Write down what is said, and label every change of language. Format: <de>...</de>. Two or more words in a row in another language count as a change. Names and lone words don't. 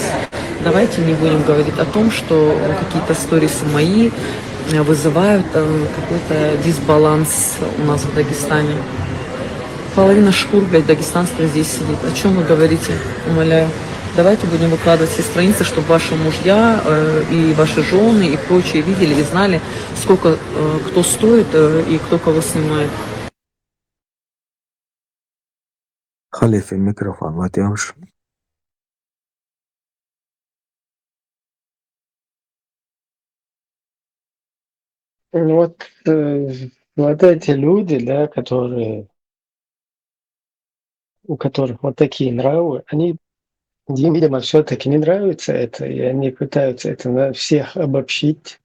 <ru>Давайте не будем говорить о том, что какие-то сторисы мои вызывают какой-то дисбаланс у нас в Дагестане. Половина шкур, блядь, дагестанских здесь сидит. О чем вы говорите? Умоляю. Давайте будем выкладывать все страницы, чтобы ваши мужья и ваши жены и прочие видели и знали, сколько кто стоит и кто кого снимает.</ru> <ar>خلي الميكروفون ما تمشي.</ar> <ru>Вот, вот эти люди, да, которые, у которых вот такие нравы, им, видимо, все-таки не нравится это, и они пытаются это на всех обобщить.</ru>